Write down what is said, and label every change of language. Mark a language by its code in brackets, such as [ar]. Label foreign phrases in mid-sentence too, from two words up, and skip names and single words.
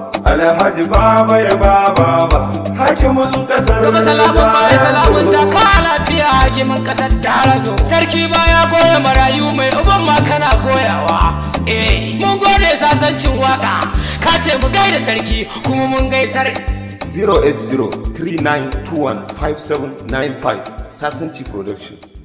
[ha] Alhaji Baba ya ba baba, hakimin ƙasar Gaba salamun baya Darazo. salamun ta ka lafiya, hakimin ƙasar Darazo. Sarki baya goya marayu, mai uban ma kana goyawa. Eh, mun gode sasancin waka, ka ce mu gaida sarki kuma mun gaisar. Zero eight zero three nine two one five seven nine five, Sasanci Production.